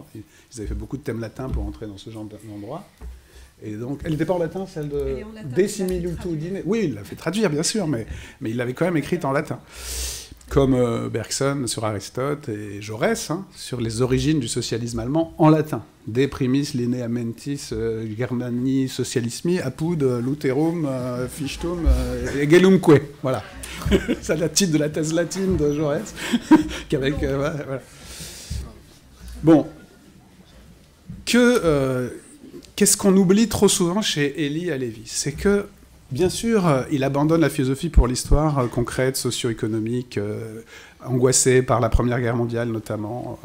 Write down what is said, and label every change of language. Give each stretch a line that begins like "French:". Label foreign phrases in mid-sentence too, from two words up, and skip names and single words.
French: Ils avaient fait beaucoup de thèmes latins pour entrer dans ce genre d'endroit. Et donc, elle n'était pas en latin, celle de De Similitudine. Oui, il l'a fait traduire, bien sûr, mais il l'avait quand même écrite en latin. Comme Bergson sur Aristote et Jaurès, sur les origines du socialisme allemand en latin.
Latin: De primis lineamentis Germani socialismi, apud luterum fichtum egelumque.
French: Voilà. C'est le titre de la thèse latine de Jaurès. Voilà. Bon. qu'est-ce qu'on oublie trop souvent chez Elie Halevi? C'est que, bien sûr, il abandonne la philosophie pour l'histoire concrète, socio-économique, angoissée par la Première Guerre mondiale notamment.